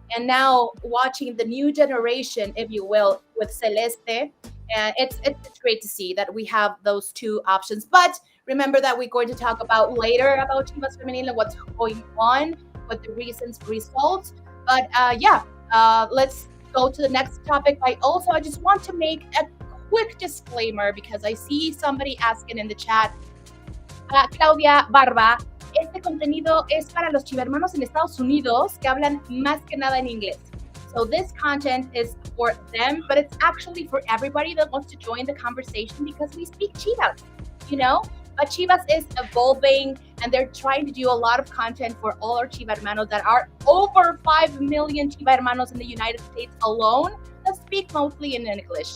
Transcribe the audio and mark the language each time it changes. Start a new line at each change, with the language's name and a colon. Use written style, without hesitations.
English: And now watching the new generation, if you will, with Celeste, and it's great to see that we have those 2 options. But Remember that we're going to talk about later about Chivas Femenil and what's going on, what the results. But let's go to the next topic. I just want to make a quick disclaimer because I see somebody asking in the chat, Claudia Barba,
Spanish: este contenido es para los chivermanos en Estados Unidos que hablan más que nada en inglés.
English: So this content is for them, but it's actually for everybody that wants to join the conversation because we speak Chivas, you know? But Chivas is evolving and they're trying to do a lot of content for all our Chiva hermanos that are over 5 million Chiva hermanos in the United States alone that speak mostly in English.